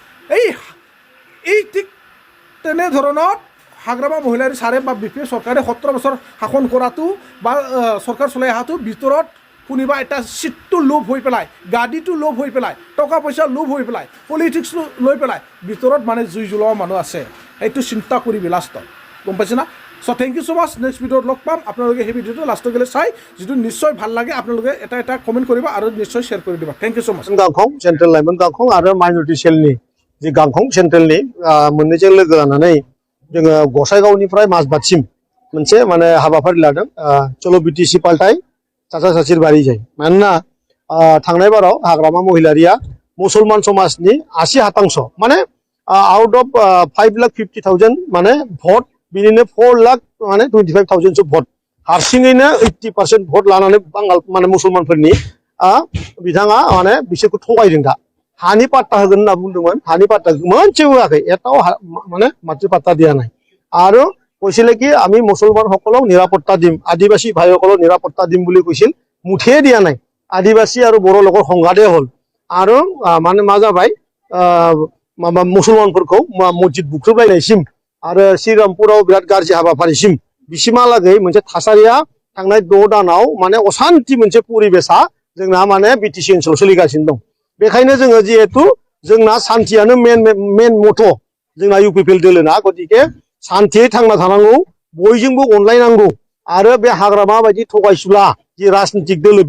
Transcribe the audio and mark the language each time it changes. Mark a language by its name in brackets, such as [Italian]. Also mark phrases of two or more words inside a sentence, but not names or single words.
[Assamese] এই ঠিক তেনে ধৰণৰ হাগ্ৰামা মহিলাৰ সাৰে বা BPF চৰকাৰে 17 বছৰ শাসন কৰাটো বা চৰকাৰ চলাই অহাটো ভিতৰত কোনিবা এটা সিটটো লোভ হৈ পেলাই গাড়ীটো লোভ হৈ পেলাই টকা পইচা লোভ হৈ পেলাই পলিটিক্স লৈ পেলাই ভিতৰত মানে জুই জ্বলোৱা মানুহ আছে এইটো চিন্তা কৰিবি লাষ্টত গম পাইছে না [English] so thank you so much next video [Assamese] লগ পাম আপোনালোকে সেই ভিডিঅ'টো লাষ্টত গ'লে চাই যিটো নিশ্চয় ভাল লাগে আপোনালোকে এটা কমেণ্ট কৰিব আৰু নিশ্চয় শ্বেয়াৰ কৰি দিবা [English] thank you so much [Bodo] गांखं सेन्ट्रेल लाइमोन गांखं आरो माइनरिटि सेलनि जि गांखं सेन्ट्रेलनि मोननैजों लोगो लानानै जोङो गसाइगावनिफ्राय माजबादसिम मोनसे माने हाबाफारि लादों [Bangla] চলো BTC পাল্টায় চাচা চাচির বাড়ি যায় [Bodo] मानोना थांनाय बाराव हाग्रामा महिलारिया मुसलमान समाजनि 80% माने [English] out of [Bodo] 5,50,000 माने भोट बिनिनो 4,00,000 माने 25,000 सो भोट हारसिङैनो 80% भोट लानानै बांगाल माने मुसलमानफोरनि बिथाङा माने बिसोरखौ थगायदों दा हानि पाट्टा होगोन होनना बुंदोंमोन हानि पाट्टा मोनसे होआखै एटाव माने माथि पाट्टा [Assamese] দিয়া নাই আৰু কৈছিলে কি আমি মুছলমান সকলক নিৰাপত্তা দিম আদিবাসী ভাইসকলক নিৰাপত্তা দিম বুলি কৈছিল মুঠে দিয়া নাই আদিবাসী আৰু বড়ো লোকৰ সংঘাতে হ'ল আৰু মানে [Bodo] मा जाबाय माबा मुसलमानफोरखौ मस्जिद बुख्रुबलायनायसिम आरो श्रीरामपुराव बिराद गाज्रि हाबाफारिसिम बिसिमहालागै मोनसे थासारिया थांनाय 6 दानाव माने अशान्ति मोनसे परिबेसा जोंना माने बिटिसि ओनसोलाव सोलिगासिनो दं बेखायनो जोङो जिहेतु जोंना सान्थियानो मेन मथ' जोंना UPPL दोलोना गतिके सान्थियै थांना थानांगौ बयजोंबो अनलायनांगौ आरो बे हाग्रामा बायदि थगायसुला जि राजनितिक दोलो